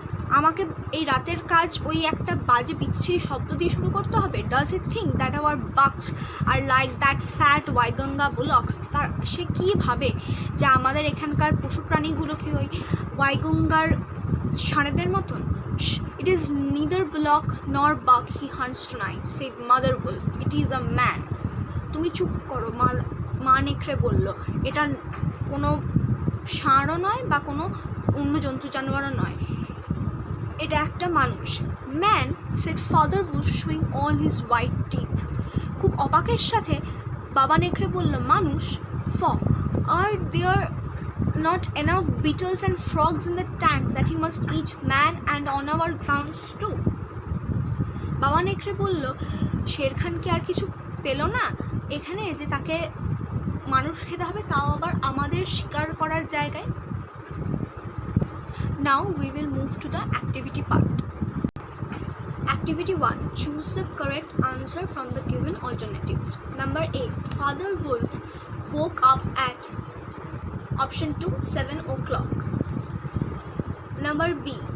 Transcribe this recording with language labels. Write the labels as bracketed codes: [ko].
[bn] আমাকে এই রাতের কাজ ওই একটা বাজে বিচ্ছিরি শব্দ দিয়ে শুরু করতে হবে? [en] Does he think that our bucks are like that fat Waiganga bullocks? [bn] তার সে কী ভাবে যে আমাদের এখানকার পশু প্রাণীগুলো কি ওই ওয়াইগঙ্গার ষাঁড়েদের মতন? [en] It is neither bullock nor buck he hunts tonight, said Mother Wolf. It is a man. [bn] তুমি চুপ করো, মা নেকড়ে বলল। এটা কোনো ষাঁড়ও নয় বা কোনো অন্য জন্তু জানোয়ারও নয়, এটা একটা মানুষ। [en] Man, said Father Wolf, showing all his white teeth. [bn] খুব অবাকের সাথে বাবা নেকড়ে বলল, মানুষ? [en] Are there not enough beetles and frogs in the tanks that he must eat man and on our grounds too? [bn] বাবা নেকড়ে বলল, শের খান কি আর কিছু পেল না এখানে যে তাকে মানুষ খেতে হবে, তাও আবার আমাদের শিকার করার জায়গায়? [en] Now we will move to the activity part. Activity 1. Choose the correct answer from the given alternatives. Number A. Father Wolf woke up at option 2, 7 o'clock. Number B.